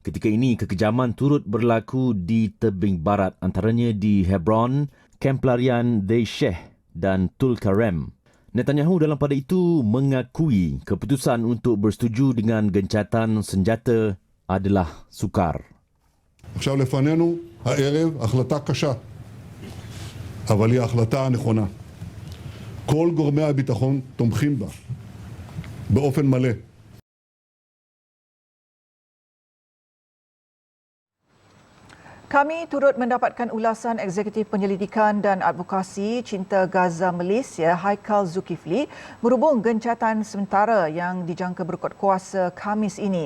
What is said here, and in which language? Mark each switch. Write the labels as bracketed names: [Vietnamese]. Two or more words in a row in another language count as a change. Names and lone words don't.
[Malay] Ketika ini, kekejaman turut berlaku di tebing barat, antaranya di Hebron, kamp pelarian Dei Sheikh dan Tulkarem. Netanyahu dalam pada itu mengakui keputusan untuk bersetuju dengan gencatan senjata adalah sukar. [Hebrew] עכשיו לפנינו הערב החלטה קשה, אבל היא ההחלטה הנכונה. כל גורמי הביטחון תומכים בה באופן מלא. [Malay] Kami turut mendapatkan ulasan Eksekutif Penyelidikan dan Advokasi Cinta Gaza Malaysia Haikal Zulkifli berhubung gencatan sementara yang dijangka berkuat kuasa Khamis ini.